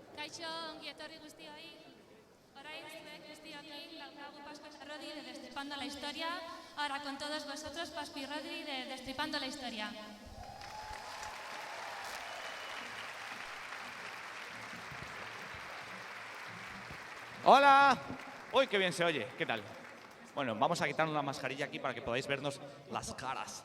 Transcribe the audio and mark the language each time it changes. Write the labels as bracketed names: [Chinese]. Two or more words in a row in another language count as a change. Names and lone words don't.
[Basque] Kaixo, ongi etorri guztioi. Orain zuek guztiokin daukagu Pascu eta Rodri de Destripando la Historia. [Spanish] Ahora con todos vosotros, Pascu y Rodri de Destripando la Historia. ¡Hola! ¡Uy, qué bien se oye! ¿Qué tal? Bueno, vamos a quitarnos la mascarilla aquí para que podáis vernos las caras.